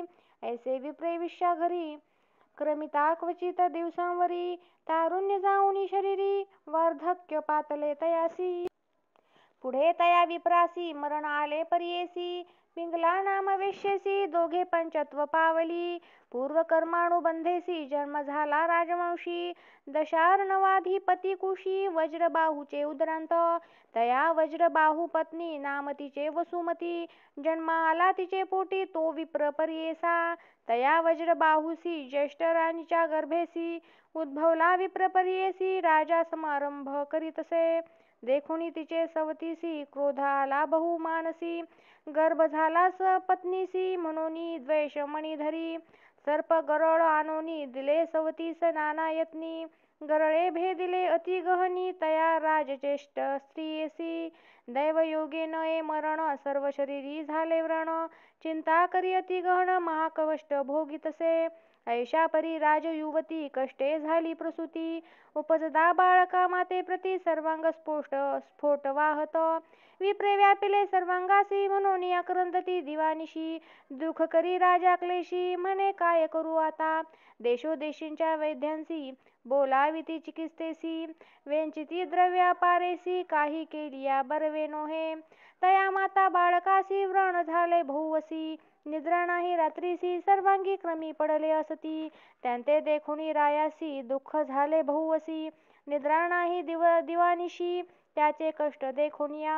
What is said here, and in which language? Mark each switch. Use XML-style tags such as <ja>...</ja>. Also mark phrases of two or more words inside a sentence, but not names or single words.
<mr>ऐसे विप्रे विश्या घरी क्रमिता क्वचित दिवसांवरी, तारुण्य जाऊनी शरीरी वार्धक्य पातले तयासी. पुढे तया विप्रासी मरण आले परियेसी, पिंगला नाम वेश्येसी दोघे पंचत्व पावली. पूर्वकर्मानुबंधेसी जन्म झाला राजवंशी, दशार्णवाधिपती कुशी वज्रबाहूचे उदरांत. तया वज्रबाहू पत्नी नाम तिचे वसुमती, जन्म आला तिचे पोटी तो विप्र परियेसा. तया वज्रबाहूसी ज्येष्ठ राणीच्या गर्भेसी, उद्भवला विप्र परियेसी राजा समारंभ करीतसे. देखुनी तिचे सवतीसी क्रोध आला बहु मानसी, गर्भ झाला पत्नीसी म्हणूनी द्वेष मणिधरी. सर्प गरळ आणूनी दिले सवतीस नाना यत्नी, गरळे भेदिले अति गहनी तया राजचेष्ट स्त्रियेसी. दैवयोगे नये मरण सर्व शरीरी झाले व्रण, चिंता करी अति गहन महाकष्ट भोगितसे. ऐशा परी राजयुवती कष्टे झाली प्रसूती, उपजदा बाळका माते प्रती सर्वांग स्फोट वाहत. विप्रे व्यापिले सर्वांगासी म्हणून अक्रंदती दिवानिशी, दुःख करी राजा क्लेशी म्हणे काय करू आता. देशोदेशींच्या वैद्यांसी बोलाविती चिकित्सेसी, वेंचिती द्रव्या पारेसी काही केलिया बर्वे नोहे. तया माता बाळकासी व्रण झाले बहुवसी, निद्रा नाही रात्रीसी सर्वांगी क्रमी पडले असती. त्यांते देखुनी रायासी दुःख झाले बहुवसी, निद्रा नाही दिवानिशी त्याचे कष्ट देखुनिया.</mr>